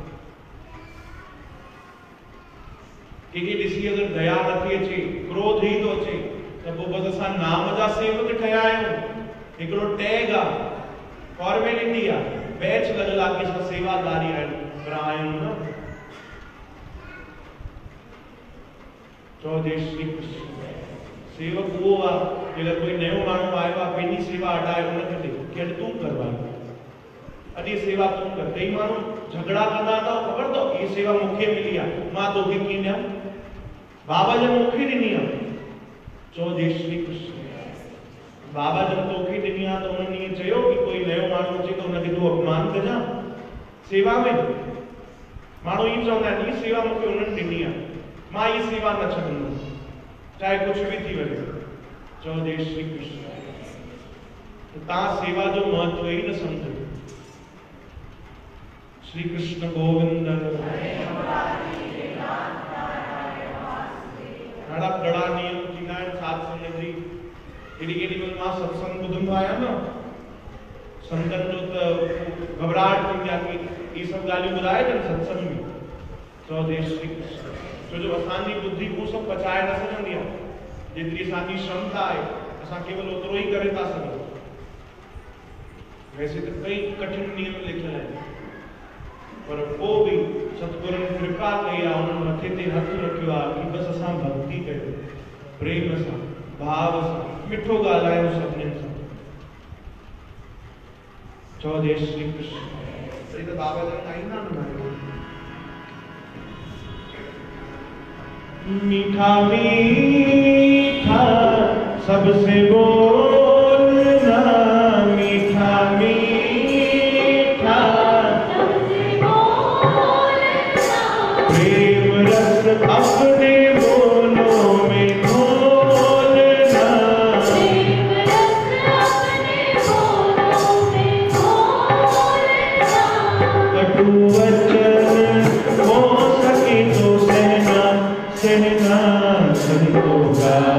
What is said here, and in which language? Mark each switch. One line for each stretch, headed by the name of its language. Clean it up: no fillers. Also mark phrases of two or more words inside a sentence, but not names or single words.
Sindhi: कंहिंखे ॾिसी अगरि दया नथी अचे, क्रोध ई थो अचे, त पोइ बसि असां नाम जा सेवक ठहिया आहियूं। हिकिड़ो टैग आहे, फॉर्मेलिटी आहे, बैच लॻल आहे कि असां सेवादारी आहियूं, पर आहियूं न। चओ जय श्री कृष्ण। सेवक उहो आहे कि अगरि कोई नयो माण्हू आयो आहे, पंहिंजी सेवा हटाए उनखे ॾे, कि अॼु तूं कर भाई, अॼु सेवा तूं कर। कई माण्हू झगड़ा कंदा था, ख़बर अथव, ये सेवा मूंखे मिली आहे, मां तोखे कीअं ॾियां, बाबा जन मूंखे ॾिनी आहे। चओ जय श्री कृष्ण। बाबा जन तोखे ॾिनी आहे, त उन्हनि ईअं चयो कि कोई नयो माण्हू अचे त उनखे तूं अपमान कजां सेवा में? माण्हू ईअं चवंदा आहिनि, हीअ सेवा मूंखे उन्हनि ॾिनी आहे, मां ये सेवा न छॾंदुमि,
Hindi: चाहे कुछ भी
Sindhi: थी वञे। चओ जय श्री कृष्ण। तव्हां सेवा जो महत्व ही न समझो। श्री कृष्ण गोविंद। ॾाढा कड़ा नियम थींदा आहिनि सत्संग जी। केॾी महिल मां सत्संग ॿुधंदो आहियां न, संतनि जो त घबराहट थींदी आहे कि ये सभु ॻाल्हियूं ॿुधाइजनि सत्संग में। चओ जय श्री कृष्ण। छो जो असांजी बुद्धि उहो सभु पचाए न सघंदी आहे, जेतिरी असांजी क्षमता आहे, असां केवल ओतिरो ई करे था सघूं।
Hindi: वैसे तो
Sindhi: कई कठिन नियम लिखियल आहिनि, पर पोइ बि सतगुरुनि कृपा कई आहे, उन्हनि मथे ते हथ रखियो आहे कि बसि असां भक्ति कयूं, प्रेम सां, भाव सां, मिठो ॻाल्हायूं सभिनीनि सां। चओ जय श्री कृष्ण। त बाबा जन गाईंदा न,
Hindi: मीठा मीठा सबसे बोलना, मीठा मीठा सबसे बोलना, प्रेम रस अपने बोलों में घोलना, प्रेम रस अपने बोलों में घोलना, कटु वचन हो सके तो सहना, सहना संतों का